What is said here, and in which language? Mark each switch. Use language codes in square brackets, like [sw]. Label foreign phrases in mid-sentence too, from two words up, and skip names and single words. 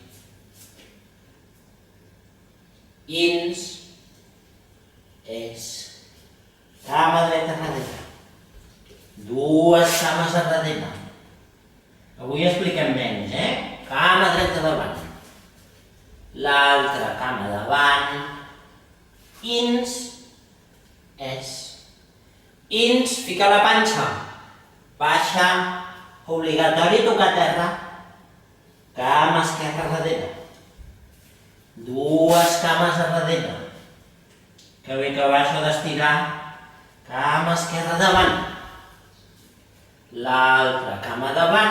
[ca] Ins. Es. Cama dreta darrere. Dues cames a darrere. Avui expliquem menys, Cama dreta davant. L'altra cama davant. Ins. Es. Ins, fica la panxa. Baixa. Obligatori tocar terra. Cama esquerra darrere. Dues cames a darrere. Que bé que va això d'estirar. Cama esquerra davant. L'altra cama davant.